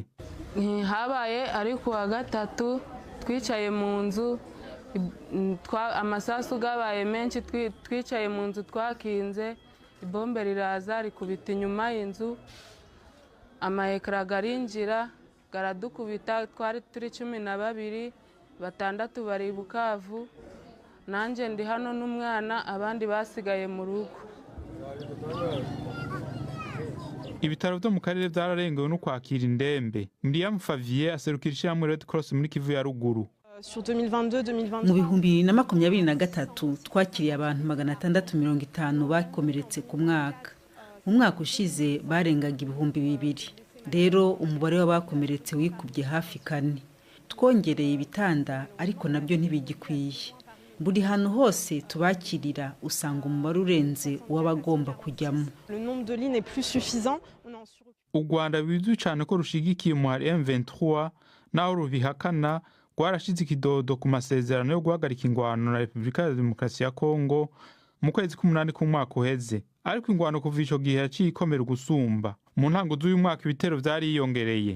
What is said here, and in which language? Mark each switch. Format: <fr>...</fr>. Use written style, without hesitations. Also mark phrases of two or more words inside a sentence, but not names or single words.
<rn>Habaye ari ku wa gatatu twicaye mu nzu, amasasu gabaye menshi, twicaye mu nzu twakinze, ibombe riraza rikubita inyuma y'inzu, amahekara garinjira garadukubita, twari turi 12, 6 bari Bukavu, nanje ndi hano n'umwana, abandi basigaye mu rugo.</rn> <rw>Ibitaro byo mu karere byararengewe no kwakira indembe. Miriam Favier aserukira ishyirahamwe Red Cross muri Kivu ya ruguru. Mu bihumbi na 2023 twakiriye abantu 650 bakomeretse ku mwaka. Mu mwaka ushize barengaga ibihumbi 2. Rero umubare w'abakomeretse wikubye hafi 4. Twongereye ibitanda ariko nabyo ntibigikwiye. Buri hantu hose tubakirira usanga umubare urenze w'abagomba kujyamo.</rw> <rn>U Rwanda bizwi cyane ko rushigikiye umuhari M23 naho rubihakana, rwarashize ikidodo ku masezerano yo guhagarika ingwano na Republika ya Demokarasi ya Kongo mu kwezi k'umunani k'umwaka uheze. Ariko ingwano kuva ico gihe yaciye ikomera gusumba. Mu ntango z'uyu mwaka ibitero vyariyongereye.</rn>